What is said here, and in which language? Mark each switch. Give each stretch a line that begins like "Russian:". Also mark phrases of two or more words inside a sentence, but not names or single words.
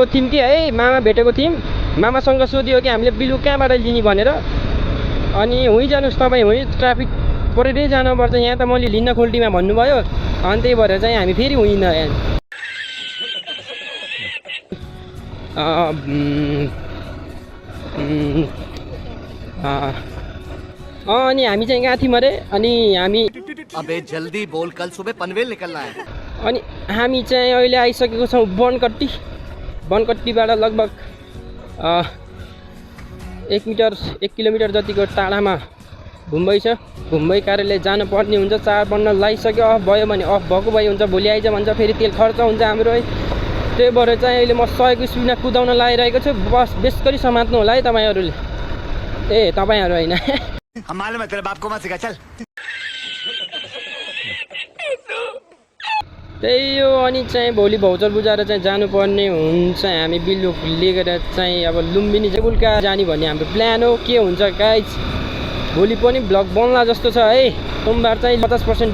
Nepali: थियौँ कि है मामा भेटेको थियौँ मामासँग सोध्यो कि हामीले बिलुक कहाँबाट लिने भनेर अनि हुँ जानुहोस् तपाईँ हुँ ट्राफिक परेरै जानुपर्छ यहाँ त मैले लिन्न खोल्टीमा भन्नुभयो अनि त्यही भएर चाहिँ हामी फेरि हुँदैन अनि हामी चाहिँ गएको थियौँ अरे अनि हामी
Hindi: अबे जल्दी बोल कल सुबह पनवेल निकलना है
Nepali: अनि हामी चाहिँ अहिले आइसकेको छौँ बनकट्टीबाट लगभग 1 किलोमिटर जतिको टाढामा मुम्बई छ मुम्बई कार्यालय जानुपर्ने हुन्छ 4 बन्न लगाइसक्यो अफ भयो भने अफ भएको भए हुन्छ भोलि आइज भन्छ फेरि तेल खर्च हुन्छ हाम्रो है त्यही भएर चाहिँ अहिले म 100 स्पिडमा कुदाउन लागिरहेको छु बस बेस गरी समात्नु होला है तपाईँहरूले तपाईँहरू होइन
Hindi: हमारे तेरे बाप को मत सिखा चल
Nepali: त्यही हो अनि चाहिँ भोलि भाउचर बुझाएर चाहिँ जानुपर्ने हुन्छ हामी बिलुक लिएर चाहिँ अब लुम्बिनी केबुलका जाने भन्ने हाम्रो प्लान हो के हुन्छ गाइज भोलि पनि ब्लग बन्ला जस्तो छ है सोमबार चाहिँ 50%